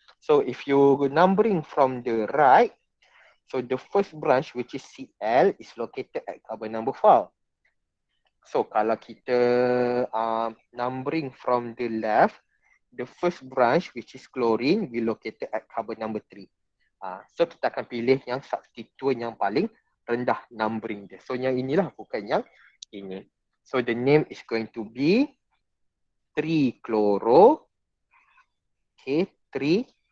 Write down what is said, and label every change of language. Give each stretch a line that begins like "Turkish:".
English: So if you numbering from the right, so the first branch which is Cl is located at carbon number 4. So
Malay: kalau kita
English: numbering from the left, the first branch which is chlorine will located at carbon number 3.
Malay: So kita akan pilih yang substituent yang paling rendah numbering dia. So yang inilah, bukan yang ini.
English: So the name is going to be 3-chloro, 3-hexene.